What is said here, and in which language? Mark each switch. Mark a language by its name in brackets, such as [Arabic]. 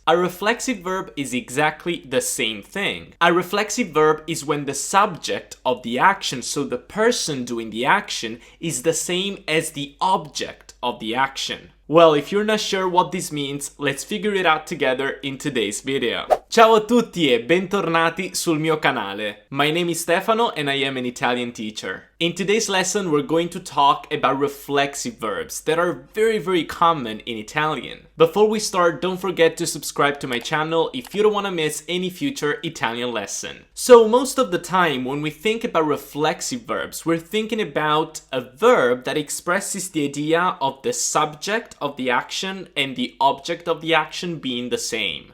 [English] A reflexive verb is exactly the same thing. A reflexive verb is when the subject of the action, so the person doing the action, is the same as the object of the action. Well, if you're not sure what this means, let's figure it out together in today's video. [Italian] Ciao a tutti e bentornati sul mio canale. [English] My name is Stefano and I am an Italian teacher. In today's lesson, we're going to talk about reflexive verbs that are very common in Italian. Before we start, don't forget to subscribe to my channel if you don't want to miss any future Italian lesson. So most of the time when we think about reflexive verbs, we're thinking about a verb that expresses the idea of the subject of the action and the object of the action being the same.